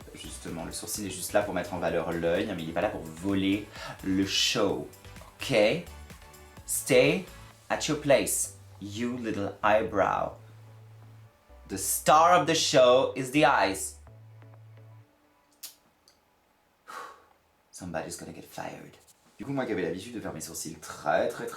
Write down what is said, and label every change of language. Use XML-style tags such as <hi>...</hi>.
<fr>Justement, le sourcil est juste là pour mettre en valeur l'œil, mais il n'est pas là pour voler le show. Ok?</fr> <en>Stay at your place, you little eyebrow. The star of the show is the eyes. Somebody's gonna get fired.</en> <fr>Du coup, moi qui avais l'habitude de faire mes sourcils très.</fr>